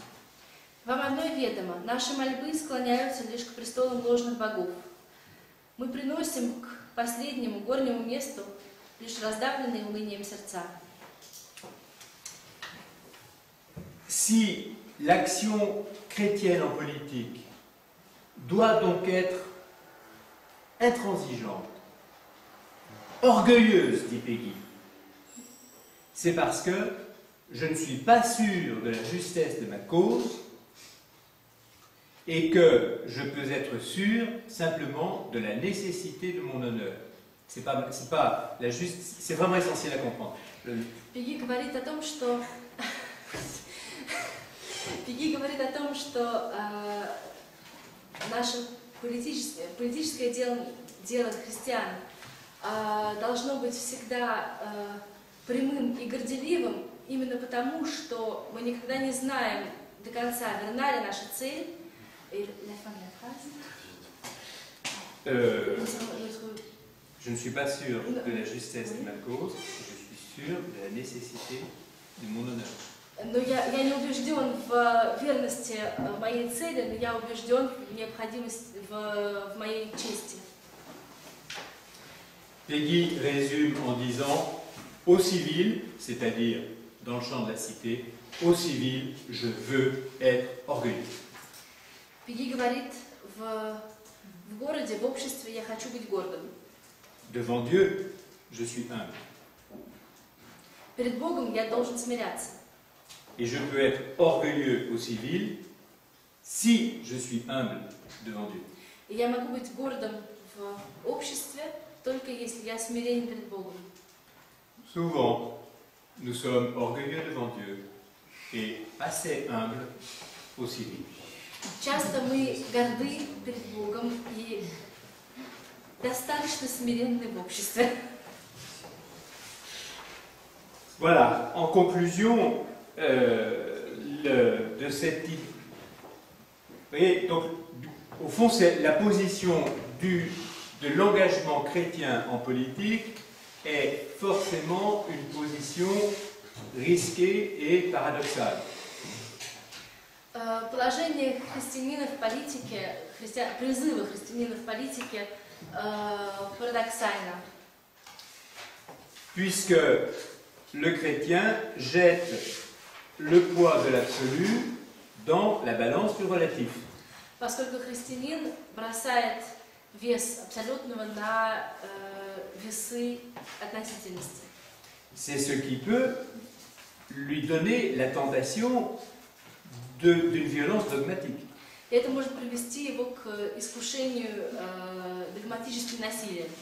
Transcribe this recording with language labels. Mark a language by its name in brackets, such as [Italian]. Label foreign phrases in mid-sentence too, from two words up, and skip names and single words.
[Russian] Вам одной ведомо, наши мольбы склоняются лишь к престолам ложных богов. Мы приносим к последнему горнему месту лишь раздавленные унынием сердца. [French] Si l'action chrétienne en politique doit donc être intransigeante, orgueilleuse, dit Peggy, c'est parce que je ne suis pas sûr de la justesse de ma cause et que je peux être sûr simplement de la nécessité de mon honneur. C'est vraiment essentiel à comprendre. [Russian] Пеги говорит о том, что Пеги говорит о том, что наше политическое дело христиан должно быть всегда прямым и горделивым, именно потому, что мы никогда не знаем до конца, верна ли наша цель. [French] Je ne suis pas sûr de la justesse de ma cause, je suis sûr de la nécessité de mon honneur. [Russian] Но я не убежден в верности моей цели, но я убежден в необходимости в моей чести. [French] Peggy résume en disant, au civil, c'est-à-dire dans le champ de la cité, au civil, je veux être orgueilleux. [Russian] Пеги говорит, в городе, в обществе я хочу быть гордым. [French] Devant Dieu, je suis humble. [Russian] Перед Богом я должен смиряться. [French] Et je peux être orgueilleux au civil si je suis humble devant Dieu. [Russian] И я могу быть гордым в обществе, только если я смирен перед Богом. [French] Souvent, nous sommes orgueilleux devant Dieu et assez humbles au civil. [Russian] Часто мы горды перед Богом и достаточно смиренны в обществе. [French] Voilà, en conclusion de cette idée. Vous voyez, donc, au fond, c'est la position de l'engagement chrétien en politique est forcément une position risquée et paradoxale. [Russian] Положение христианина в политике, призывы христианина в политике парадоксально. [French] Puisque le chrétien jette le poids de l'absolu dans la balance du relatif. [Russian] Поскольку христианин бросает вес абсолютного на весы относительности. [French] C'est ce qui peut lui donner la tentation d'une violence dogmatique. [Russian] И это может привести его к искушению догматического насилия.